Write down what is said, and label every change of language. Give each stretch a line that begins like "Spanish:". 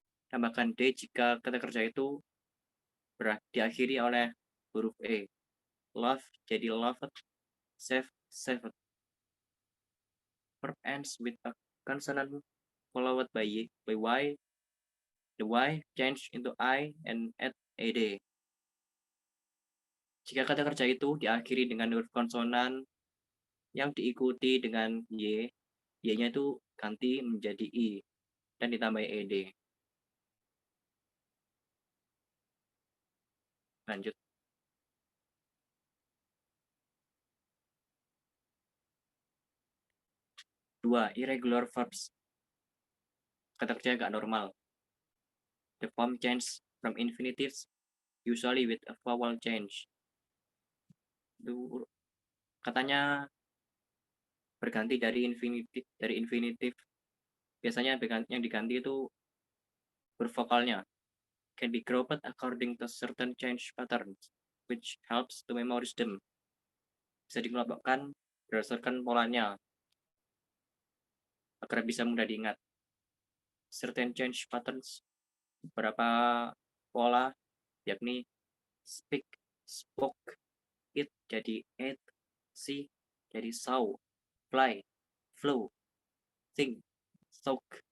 Indonesian: Tambahkan d jika kata kerja itu diakhiri oleh huruf e.
English: Love jadi loved, save, saved. Verb ends with a consonant followed by y. The y change into I and add ed.
Indonesian: Jika kata kerja itu diakhiri dengan huruf konsonan yang diikuti dengan y, y-nya itu ganti menjadi i dan ditambah ed. Lanjut. Dua,
English: irregular verbs.
Indonesian: Kata kerja gak normal.
English: The form change from infinitives, usually with a vowel change.
Indonesian: Katanya berganti dari infinitif. Biasanya yang diganti itu bervokalnya.
English: Can be grouped according to certain change patterns, which helps to memorize them.
Indonesian: Bisa dikelompokkan berdasarkan polanya, agar bisa mudah diingat.
English: Certain change patterns,
Indonesian: beberapa pola, yakni
English: speak, spoke, eat jadi ate, see jadi saw, fly, flew, think, soak.